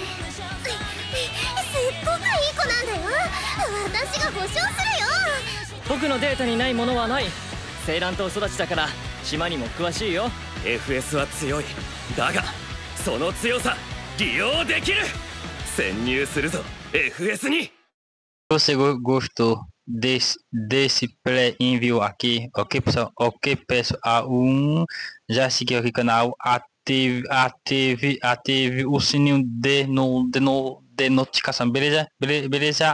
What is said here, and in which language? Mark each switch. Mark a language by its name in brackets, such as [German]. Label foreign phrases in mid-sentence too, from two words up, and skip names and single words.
[Japanese] すっごくいい子なんだよ。私が保証するよ。僕のデータにないものはない。青蘭島育ちだから島にも詳しいよ。 FS は強い。だがその強さ利用できる。潜入するぞ FS に。 [Portuguese] Você gostou desse pré-envio aqui? Ok, pessoal? Ok, pessoal. Já seguiu aqui o canal. Ative o sininho de notificação, beleza? Beleza?